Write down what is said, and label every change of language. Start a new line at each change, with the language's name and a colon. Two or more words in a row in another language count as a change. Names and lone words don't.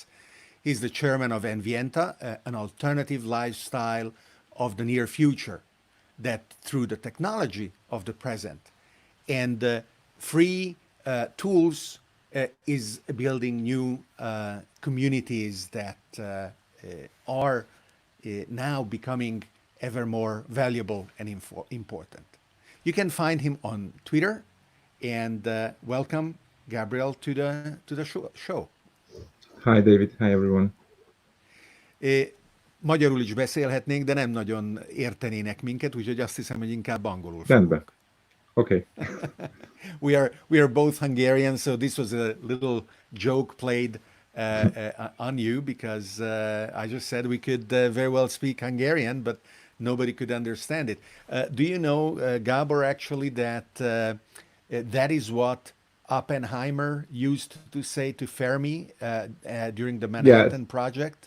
English: He's the chairman of Envienta, an alternative lifestyle of the near future that through the technology of the present and free tools is building new communities that are now becoming ever more valuable and important. You can find him on Twitter, and welcome, Gabriel, to the show. Hi, David. Hi, everyone.
Hungarian: Magyarul is beszélhetnénk, de nem nagyon értenének minket, úgyhogy azt hiszem, hogy inkább angolul Rendben. fogunk.
English: Okay. we are both Hungarian, so this was a little joke played on you because I just said we could very well speak Hungarian, but nobody could understand it. Do you know, Gabor, actually, that that is what Oppenheimer used to say to Fermi during the Manhattan Project?